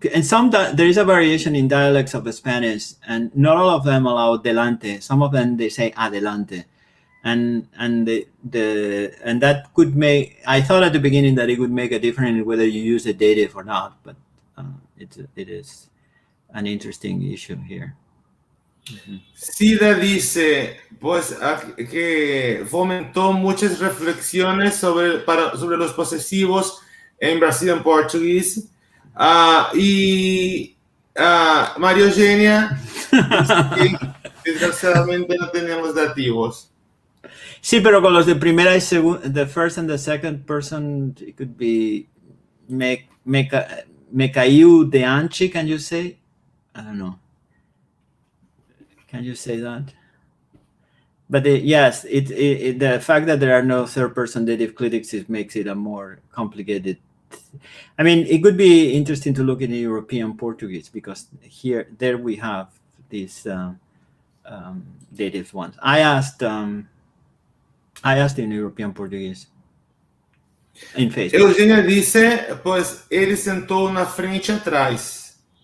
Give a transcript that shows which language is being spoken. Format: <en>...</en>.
<en>And there is a variation in dialects of Spanish, and not all of them allow delante. Some of them they say adelante, and that could make. I thought at the beginning that it would make a difference whether you use a dative or not, but it is an interesting issue here.</en> <es>Cida dice, pues, que fomentó muchas reflexiones sobre los posesivos en</es> <en>Brazilian Portuguese.</en> <es>Y María Eugenia dice que desgraciadamente no tenemos dativos. Sí, pero con los de primera y segunda,</es> <en>the first and the second person, it could be</en> <pt>me caiu de anchi,</pt> <en>can you say? I don't know. Can you say that? But yes, the fact that there are no third-person dative clitics makes it a more complicated. I mean, it could be interesting to look in European Portuguese because there we have these dative ones. I asked in European Portuguese in Facebook.</en> <pt>Eugenia</pt> <es>dice, pues,</es> <pt>ele sentou na frente e atrás.</pt>